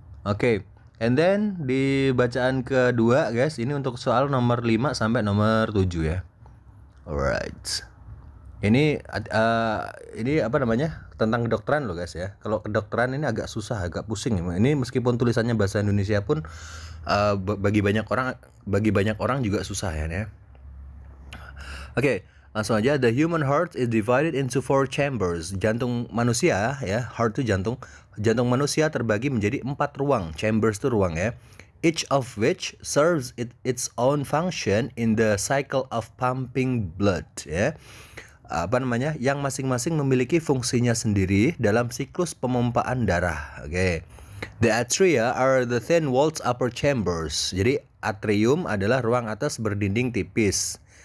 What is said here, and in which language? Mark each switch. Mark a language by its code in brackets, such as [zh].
[id] Oke, [en] and then [id] di bacaan kedua guys, ini untuk soal nomor 5 sampai nomor 7 ya. Alright. Ini apa namanya? Tentang kedokteran loh guys ya. Kalau kedokteran ini agak susah, agak pusing. Ini meskipun tulisannya bahasa Indonesia pun bagi banyak orang juga susah ya. Oke. Langsung aja, [en] the human heart is divided into 4 chambers. [id] Jantung manusia ya, heart itu jantung. Jantung manusia terbagi menjadi 4 ruang. Chambers itu ruang ya. [en] Each of which serves its own function in the cycle of pumping blood ya. [id] Yang masing-masing memiliki fungsinya sendiri dalam siklus pemompaan darah. Oke. [en] The atria are the thin-walled upper chambers. [id] Jadi atrium adalah ruang atas berdinding tipis.